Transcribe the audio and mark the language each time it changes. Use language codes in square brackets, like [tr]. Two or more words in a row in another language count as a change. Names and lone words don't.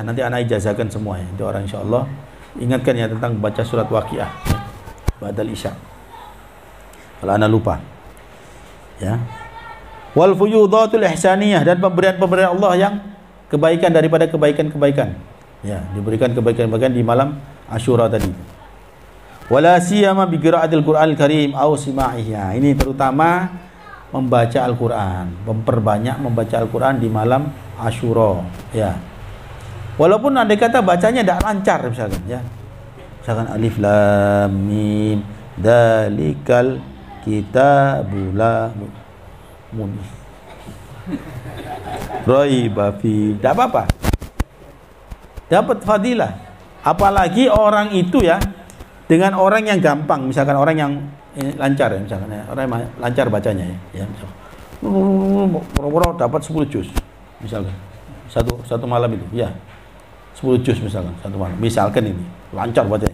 [id] Nanti anak ijazahkan semua ya. Itu orang insyaallah ingatkan ya tentang baca surat Waqiah ya. [ar] Ba'dal Isya. [id] Kalau anak lupa. Ya. [ar] Wal fuyudatul ihsaniyah, [id] dan pemberian Allah yang kebaikan daripada kebaikan-kebaikan. Ya, diberikan kebaikan-kebaikan di malam Asyura tadi. [ar] Wala siyama bi qiraatil Qur'anil Karim aw sima'ihi. [id] Ini terutama membaca Al-Quran, memperbanyak membaca Al-Quran di malam Asyura ya. Walaupun andai kata bacanya tidak lancar misalkan ya, misalkan [ar] alif lam mim dalikal kitabula muni raiba fi, [id] tidak apa-apa, dapat fadilah. Apalagi orang itu ya dengan orang yang gampang, misalkan orang yang lancar ya, misalkan ya, orang yang lancar bacanya ya, misalkan dapat 10 juz misalkan satu malam itu ya, 10 juz misalkan satu malam, misalkan ini lancar bacanya.